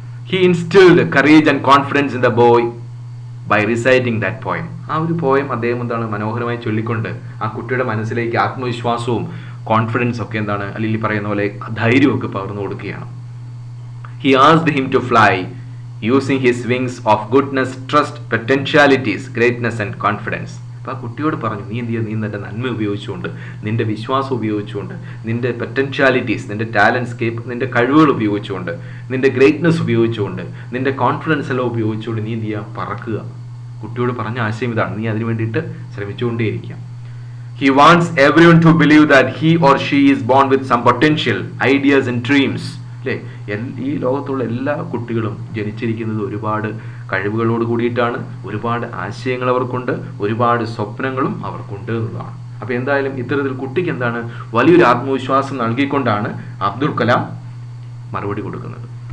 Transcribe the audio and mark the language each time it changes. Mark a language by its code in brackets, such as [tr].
[en] He instilled courage and confidence in the boy by reciting that poem. [ml] ആ ഒരു poem അദ്ദേഹം മനോഹരമായി ചൊല്ലിക്കൊണ്ട് ആ കുട്ടിയുടെ മനസ്സിലേക്ക് ആത്മവിശ്വാസവും കോൺഫിഡൻസ് ഒക്കെ അല്ലെങ്കിൽ പറയുന്ന പോലെ ധൈര്യമൊക്കെ പകർന്നു കൊടുക്കുകയാണ്. [en] He asked him to fly using his wings of goodness, trust, potentialities, greatness and confidence. [ml] അപ്പോൾ ആ കുട്ടിയോട് പറഞ്ഞു, നീ നിന്റെ നന്മ ഉപയോഗിച്ചുകൊണ്ട്, നിന്റെ വിശ്വാസം ഉപയോഗിച്ചുകൊണ്ട്, നിന്റെ പൊറ്റൻഷ്യാലിറ്റീസ്, നിന്റെ ടാലൻറ്റ്സ്കേപ്പ്, നിന്റെ കഴിവുകൾ ഉപയോഗിച്ചുകൊണ്ട്, നിന്റെ ഗ്രേറ്റ്നെസ് ഉപയോഗിച്ചുകൊണ്ട്, നിന്റെ കോൺഫിഡൻസ് എല്ലാം ഉപയോഗിച്ചുകൊണ്ട് നീ പറക്കുക. കുട്ടിയോട് പറഞ്ഞ ആശയം ഇതാണ്, നീ അതിനു വേണ്ടിയിട്ട് ശ്രമിച്ചുകൊണ്ടേയിരിക്കുക. [en] He wants everyone to believe that he or she is born with some potential, ideas and dreams. [ml] അല്ലേ, ഈ ലോകത്തുള്ള എല്ലാ കുട്ടികളും ജനിച്ചിരിക്കുന്നത് ഒരുപാട് കഴിവുകളോട് കൂടിയിട്ടാണ്. ഒരുപാട് ആശയങ്ങൾ അവർക്കുണ്ട്, ഒരുപാട് സ്വപ്നങ്ങളും അവർക്കുണ്ട് എന്നുള്ളതാണ്. അപ്പോൾ എന്തായാലും ഇത്തരത്തിൽ കുട്ടിക്ക് വലിയൊരു ആത്മവിശ്വാസം നൽകിക്കൊണ്ടാണ് അബ്ദുൽ കലാം മറുപടി കൊടുക്കുന്നത്.